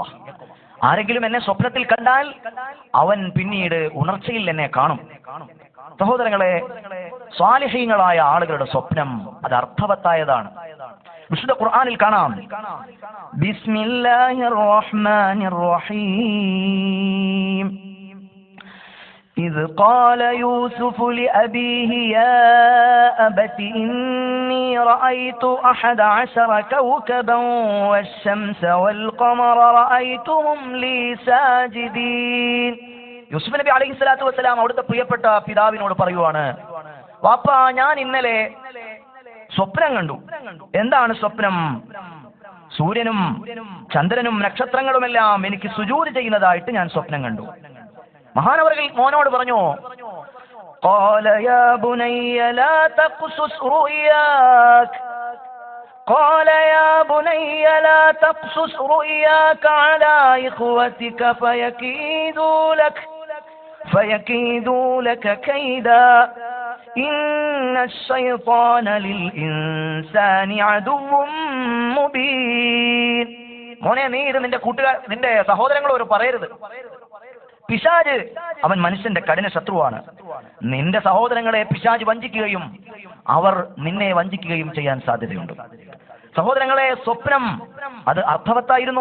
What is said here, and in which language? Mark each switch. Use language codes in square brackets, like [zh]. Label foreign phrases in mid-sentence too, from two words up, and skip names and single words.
[ml] ആരെങ്കിലും എന്നെ സ്വപ്നത്തിൽ കണ്ടാൽ അവൻ പിന്നീട് ഉണർച്ചയിൽ എന്നെ കാണും. സഹോദരങ്ങളെ, സ്വാലിഹീങ്ങളായ ആളുകളുടെ സ്വപ്നം അത് അർത്ഥവത്തായതാണ്. വിശുദ്ധ ഖുർആനിൽ കാണാം, [ar] بسم الله الرحمن الرحيم إذ قال يوسف لأبيه يا أبت إني رأيت 11 كوكبا والشمس والقمر رأيتهم لي ساجدين. [ml] യൂസുഫ് നബി [ar] عليه الصلاة والسلام [ml] അവിടുത്തെ പ്രിയപ്പെട്ട പിതാവിനോട് പറയുവാണ്, വാപ്പാ, ഞാൻ ഇന്നലെ സ്വപ്നം കണ്ടു. എന്താണ് സ്വപ്നം? സൂര്യനും ചന്ദ്രനും നക്ഷത്രങ്ങളുമെല്ലാം എനിക്ക് സുജൂദ് ചെയ്യുന്നതായിട്ട് ഞാൻ സ്വപ്നം കണ്ടു. മഹാനവറുകൾ മോനോട് പറഞ്ഞു, [ar] قال يا بني لا تقصص رؤياك قال يا بني لا تقصص رؤياك على إخوتك فيكيدوا لك كيدا إن الشيطان للإنسان عدو مبين. [ml] മോനെ, നീ ഇത് നിന്റെ സഹോദരങ്ങളോട് പറയരുത്. പിശാച് അവൻ മനുഷ്യന്റെ കഠിന ശത്രുവാണ്. നിന്റെ സഹോദരങ്ങളെ പിശാച് വഞ്ചിക്കുകയും അവർ നിന്നെ വഞ്ചിക്കുകയും ചെയ്യാൻ സാധ്യതയുണ്ട്. സഹോദരങ്ങളെ, സ്വപ്നം അത് അർത്ഥവത്തായിരുന്നു.